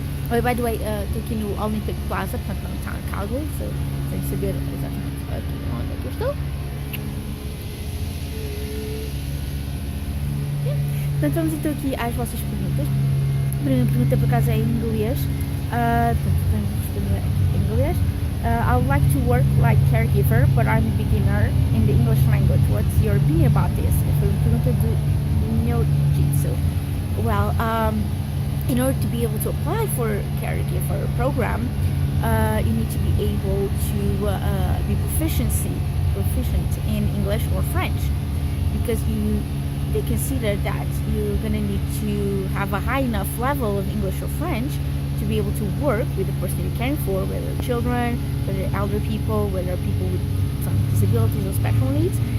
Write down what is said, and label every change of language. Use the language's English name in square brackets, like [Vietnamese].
[English] Oh, by the way, [Portuguese] estou aqui no Olympic Plaza, portanto não está em Calgary, sem saber exatamente aqui onde é que eu estou. Portanto, vamos então aqui às vossas perguntas. A primeira pergunta, por acaso, é em inglês. Portanto, vamos responder em inglês. [English] I would like to work like caregiver, but I'm a beginner in the English language. What's your opinion about this? [Portuguese] Foi uma pergunta do Binho Jitsu. [English] Well, in order to be able to apply for a caregiver program, you need to be able to be proficient in English or French, because they consider that you're going to need to have a high enough level of English or French to be able to work with the person you're caring for, whether children, whether elder people, whether people with some disabilities or special needs.